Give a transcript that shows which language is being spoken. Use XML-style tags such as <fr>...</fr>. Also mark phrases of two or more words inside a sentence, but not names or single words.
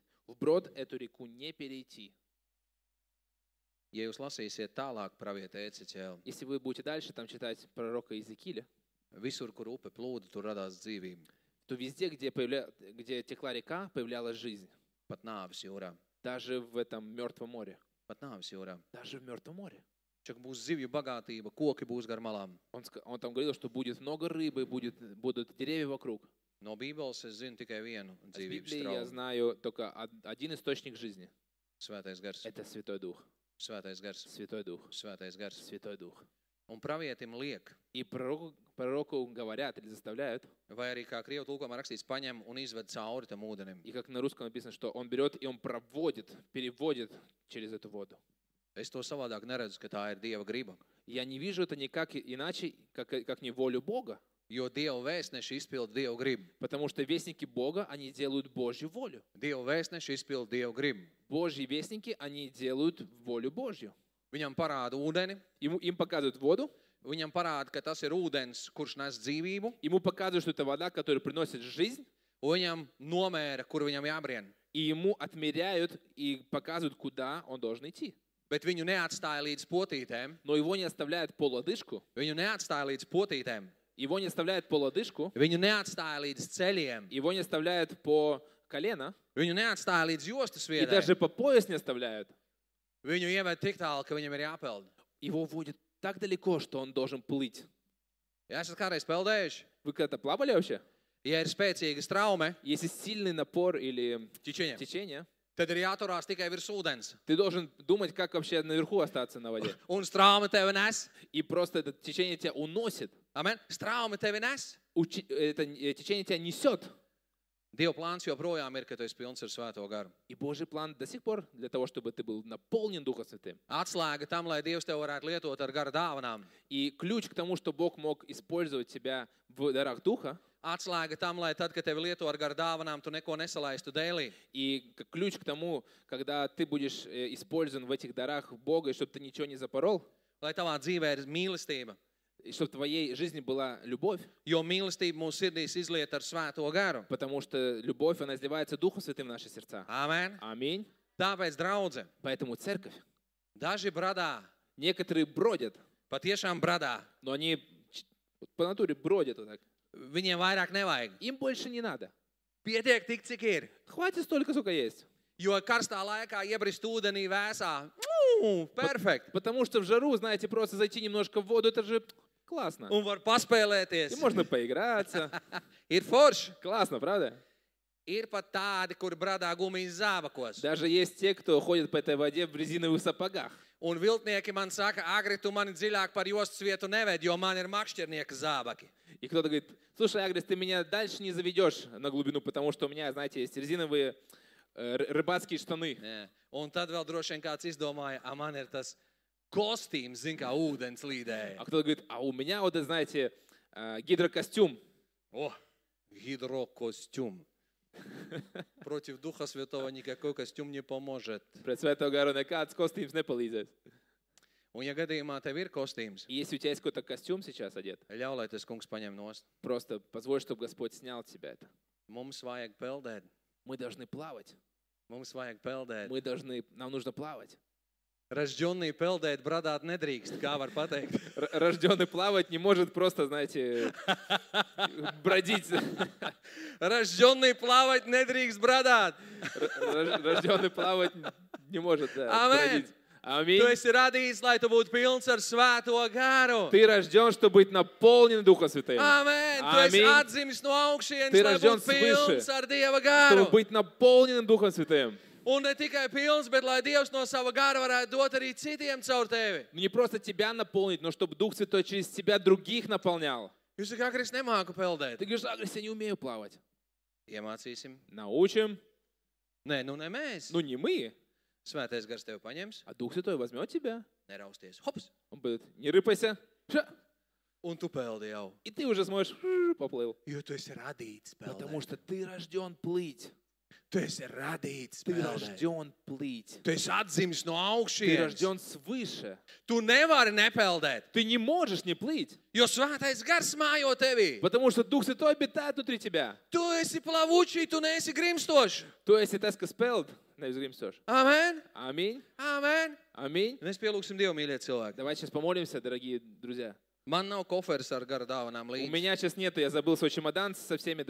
<ru>Вброд эту реку не перейти.</ru> <lv>Ja jūs lasīsiet tālāk pravieta Ecēķēlu,</lv> <ru>Если вы будете дальше там читать пророка Иезекииля,</ru> <lv>visur, kur upe plūda, tur radās dzīvība,</lv> <ru>то везде, где текла река, появлялась жизнь.</ru> <lv>pat nāves jūrā,</lv> <ru>Даже в этом Мертвом море.</ru> <lv>pat nāves jūrā.</lv> <ru>Даже в Мертвом море.</ru> <lv>Čak būs zivju bagātība, koki būs gar malām.</lv> <ru>Он там говорил, что будет много рыбы, будут деревья вокруг.</ru> <lv>No Bībeles es zinu tikai vienu</lv> <ru>Из</ru> <lv>dzīvības</lv> <ru>Библии я</ru> <lv>traumu.</lv> <ru>знаю только один источник жизни.</ru> <lv>Svētais gars,</lv> <ru>Это Святой Дух.</ru> <lv>svētais gars,</lv> <ru>Святой Дух.</ru> <lv>svētais gars.</lv> <ru>Святой Дух.</ru> <lv>Un pravietim liek,</lv> <ru>И пророку говорят или заставляют,</ru> <lv>vai arī kā Krievu tulkojumā rakstīts, paņem un izved cauri tam ūdenim.</lv> <ru>и как на русском написано, что он берет и он проводит, переводит через эту воду.</ru> <lv>Es to savādāk neredzu, ka tā ir Dieva griba.</lv> <ru>Я не вижу это никак иначе, как не волю Бога.</ru> <lv>Jo Dieva vēstneši izpild Dieva gribu.</lv> <ru>Потому что вестники Бога, они делают Божью волю.</ru> <lv>Dieva vēstneši izpild Dieva gribu.</lv> <ru>Божьи вестники, они делают волю Божью.</ru> <lv>Viņam parāda ūdeni,</lv> <ru>Им показывают воду,</ru> <lv>viņam parāda, ka tas ir ūdens, kurš nes dzīvību,</lv> <ru>ему показывают, что это вода, которая приносит жизнь,</ru> <lv>un viņam nomēra, kur viņam jābrien.</lv> <ru>и ему отмеряют и показывают, куда он должен идти.</ru> <lv>Bet viņu neatstāja līdz potītēm.</lv> <ru>Но его не оставляют по лодыжку,</ru> <lv>Viņu neatstāja līdz potītēm.</lv> <ru>его не оставляют по лодыжку,</ru> <lv>Viņu neatstāja līdz ceļiem.</lv> <ru>его не оставляют по колено,</ru> <lv>Viņu neatstāja līdz jostas</lv> <ru>и</ru> <lv>viedai.</lv> <ru>даже по пояс не оставляют.</ru> <lv>Viņu ieved tik tālu, ka viņam ir jāpeld.</lv> <ru>Его водят так далеко, что он должен плыть.</ru> <lv>Ja esat kādreiz peldējuši?</lv> <ru>Вы когда-то плавали вообще?</ru> <lv>Ja ir spēcīga straume,</lv> <ru>Если сильный напор или</ru> <lv>ķičiņa,</lv> <ru>течение,</ru> <lv>tad ir jāturās tikai virs ūdens.</lv> <ru>ты должен думать, как вообще наверху остаться на воде.</ru> <lv>Un straume tevi nes.</lv> <ru>И просто это течение тебя уносит.</ru> <lv>Amen. Straume tevi nes.</lv> <ru>Это течение тебя несет.</ru> <lv>Dieva plāns joprojām ir, ka tu esi pilns ar svēto garu.</lv> <ru>И Божий план до сих пор для того, чтобы ты был наполнен Духом Святым.</ru> <lv>Atslēga tam, lai Dievs tev varētu lietot ar gara dāvanām.</lv> <ru>И ключ к тому, что Бог мог использовать тебя в дарах Духа,</ru> <lv>Atslēga tam, lai tad, kad tevi lieto ar gara dāvanām, tu neko nesalaistu dēlī.</lv> <ru>и ключ к тому, когда ты будешь использован в этих дарах Бога, и чтобы ты ничего не запорол,</ru> <lv>Lai tavā dzīvē ir mīlestība.</lv> <ru>и чтобы в твоей жизни была любовь,</ru> <lv>Jo mīlestība mūsu sirdīs izliet ar svēto garu.</lv> <ru>потому что любовь, она изливается Духом Святым в наши сердца.</ru> <lv>Amen.</lv> <ru>Аминь.</ru> <lv>Tāpēc, draudze,</lv> <ru>Поэтому церковь,</ru> <lv>daži bradā,</lv> <ru>некоторые бродят,</ru> <lv>patiešām bradā.</lv> <ru>но они вот по натуре бродят вот так.</ru> <lv>Viņiem vairāk nevajag.</lv> <ru>Им больше не надо.</ru> <lv>Pietiek tik, cik ir.</lv> <ru>Хватит столько, сколько есть.</ru> <lv>Jo karstā laikā iebrist ūdenī vēsā. Perfekt.</lv> <ru>Потому что в жару, знаете, просто зайти немножко в воду, это же классно.</ru> <lv>Un var</lv> <ru>И</ru> <lv>paspēlēties.</lv> <ru>можно поиграться.</ru> <lv>Ir forši.</lv> <ru>Классно, правда?</ru> <lv>Ir pat tādi, kur bradā gumijas zābakos.</lv> <ru>Даже есть те, кто ходит по этой воде в резиновых сапогах.</ru> <lv>Un viltnieki man saka, Agri, tu mani dziļāk par jostas vietu neved, jo man ir makšķernieka zābaki.</lv> <ru>И кто-то говорит, слушай, Агрис, ты меня дальше не заведешь на глубину, потому что у меня, знаете, есть резиновые рыбацкие штаны.</ru> <lv>Jā. Un tad vēl droši vien kāds izdomāja, man ir tas kostīms, zin, kā ūdens līdēja.</lv> <ru>А кто-то говорит, а у меня вот, знаете, гидрокостюм. O, гидрокостюм. Против Духа Святого никакой костюм не поможет.</ru> <lv>Pret Svēto garu nekāds kostīms nepalīdzēs. Un ja gadījumā tev ir kostīms,</lv> <ru>И если у тебя есть какой-то костюм сейчас одет,</ru> <lv>ļauj, lai tas kungs paņem nost.</lv> <ru>просто позволь, чтобы Господь снял с тебя это.</ru> <lv>Mums vajag peldēt.</lv> <ru>Мы должны плавать.</ru> <lv>Mums vajag peldēt.</lv> <ru>Нам нужно плавать.</ru> <lv>Ražģonnī peldēt bradāt nedrīkst, kā var pateikt.</lv> <ru>Рожденный плавать не может просто, знаете, бродить. Рожденный плавать</ru> <lv>nedrīkst bradāt.</lv> <ru>Рожденный плавать не может, да,</ru> <lv>Amen.</lv> <ru>бродить. Аминь.</ru> <lv>Tu esi radījis, lai tu būtu pilns ar svēto garu.</lv> <ru>Ты рожден, чтобы быть наполнен Духом Святым.</ru> <lv>Amen. Tu esi</lv> <ru>Аминь.</ru> <lv>atzimis no augšienes, Tu lai ražģen būtu pilns</lv> <ru>свыше.</ru> <lv>ar Dieva</lv> <ru>Чтобы</ru> <lv>garu.</lv> <ru>быть наполненным Духом Святым.</ru> <lv>Un ne tikai pilns, bet lai Dievs no sava gara varētu dot arī citiem caur tevi.</lv> <ru>Не просто тебя наполнить, но чтобы Дух Святой через тебя других наполнял.</ru> <lv>Jūs kā Kristus nemāku peldēt.</lv> <ru>Ты говоришь, Агрис, я не умею плавать.</ru> <lv>Iemācīsim.</lv> <ru>Научим.</ru> <lv>Nē, nu ne mēs.</lv> <ru>Ну не мы,</ru> <lv>Svētais gars tevi paņems.</lv> <ru>а Дух Святой возьмет тебя.</ru> <lv>Nerausties. Hops.</lv> <ru>Он будет, не рыпайся. Ша.</ru> <lv>Un tu peldi jau.</lv> <ru>И ты уже сможешь, поплыл.</ru> <lv>Jo tu esi radīts</lv> <ru>Потому</ru> <lv>peldēt.</lv> <ru>что ты рожден плыть.</ru> <lv>Tu esi radīts</lv> <ru>Ты</ru> <lv>peldēt.</lv> <ru>рожден плыть.</ru> <lv>Tu esi atzimis no</lv> <ru>Ты</ru> <lv>augšienes.</lv> <ru>рожден свыше.</ru> <lv>Tu nevari nepeldēt,</lv> <ru>Ты не можешь не плыть,</ru> <lv>jo svētais gars mājo tevī.</lv> <ru>потому что Дух Святой обитает внутри тебя.</ru> <lv>Tu esi plavučī, tu neesi grimstošs.</lv> <ru>То есть это спелд,</ru> <lv>nevis grimstošs. Amen.</lv> <ru>Аминь.</ru> <lv>Amen.</lv> <ru>Аминь.</ru> <lv>Mēs pielūgsim Dievu, mīļie cilvēki.</lv> <ru>Давайте сейчас помолимся, дорогие друзья.</ru> <lv>Man nav koferis ar gara dāvanām</lv> <ru>У</ru> <lv>līdzi.</lv> <ru>меня сейчас нет, я забыл свой чемодан со всеми дарами.</ru>